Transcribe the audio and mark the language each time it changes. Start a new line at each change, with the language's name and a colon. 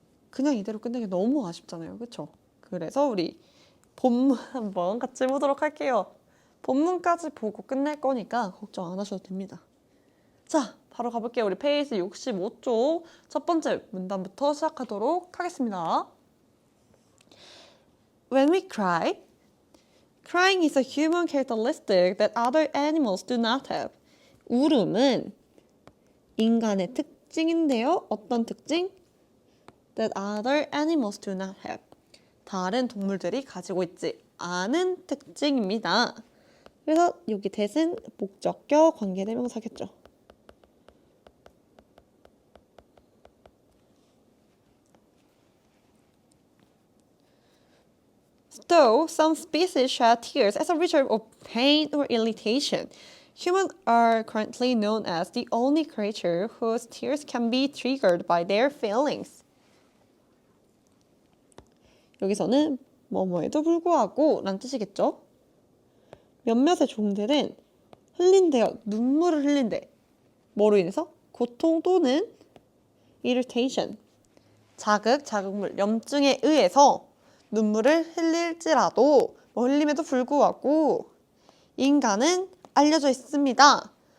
Korean: 그냥 이대로 끝내기 너무 아쉽잖아요. 그렇죠? 그래서 우리 본문 한번 같이 보도록 할게요. 본문까지 보고 끝낼 거니까 걱정 안 하셔도 됩니다. 자, 바로 가볼게요. 우리 페이지 65쪽 첫 번째 문단부터 시작하도록 하겠습니다.
English: When we cry, crying is a human characteristic that other animals do not have.
Korean: 울음은 인간의 특징인데요. 어떤 특징?
English: That other animals do not have.
Korean: 다른 동물들이 가지고 있지 않은 특징입니다. 그래서 여기 that은 목적격 관계대명사겠죠.
English: Though some species shed tears as a result of pain or irritation, humans are currently known as the only creature whose tears can be triggered by their feelings.
Korean: 여기서는 뭐뭐에도 불구하고 라는 뜻이겠죠. 몇몇의 종들은 흘린대요. 눈물을 흘린대. 뭐로 인해서? 고통 또는 irritation, 자극물, 염증에 의해서 눈물을 흘릴지라도 흘림에도 불구하고 인간은 알려져 있습니다.